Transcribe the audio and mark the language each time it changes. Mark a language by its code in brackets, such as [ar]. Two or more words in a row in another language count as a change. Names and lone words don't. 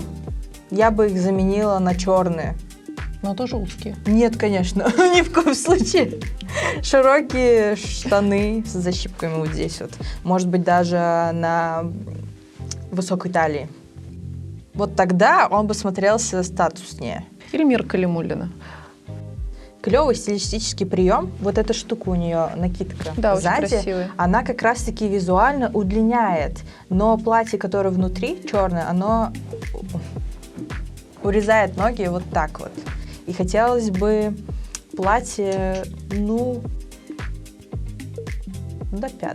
[ru] Я бы их заменила на черные. Но тоже узкие. Нет, конечно, ни в коем случае. Широкие штаны с защипками вот здесь вот. Может быть, даже на высокой талии. Вот тогда он бы смотрелся статуснее. Ильмира Калимуллина. Клевый стилистический прием. Вот эта штука у нее, накидка сзади, очень красивая. Она как раз-таки визуально удлиняет. Но платье, которое внутри, черное, оно урезает ноги вот так вот. И хотелось бы платье, до пят.